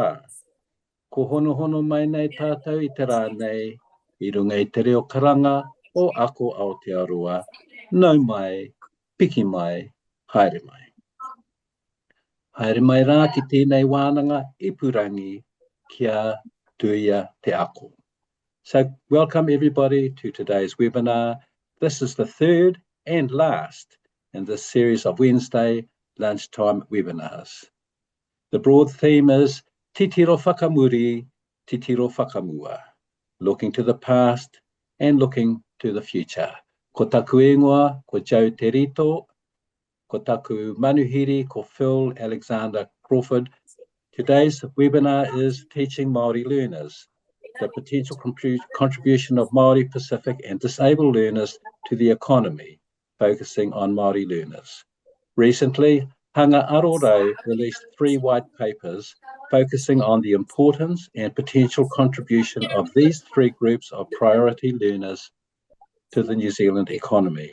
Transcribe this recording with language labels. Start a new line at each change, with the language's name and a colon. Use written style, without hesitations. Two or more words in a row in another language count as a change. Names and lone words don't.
Māori: Ko hono hono mai nei tātou i te rānei, i runga i te reo karanga o ako Aotearoa. Nau mai, piki mai, haere mai. Haere mai rā ki tēnei wānanga ipurangi kia tuia te ako.
English: So welcome everybody to today's webinar. This is the third and last in this series of Wednesday lunchtime webinars. The broad theme is
Māori: titiro whakamuri, titiro whakamua,
English: looking to the past and looking to the future.
Māori: Ko taku ingoa, ko Joe Terito, ko taku manuhiri, ko Phil Alexander-Crawford.
English: Today's webinar is Teaching Māori Learners, the potential contribution of Māori Pacific and disabled learners to the economy, focusing on Māori learners. Recently, Hanga Aro Rau released 3 white papers focusing on the importance and potential contribution of these 3 groups of priority learners to the New Zealand economy.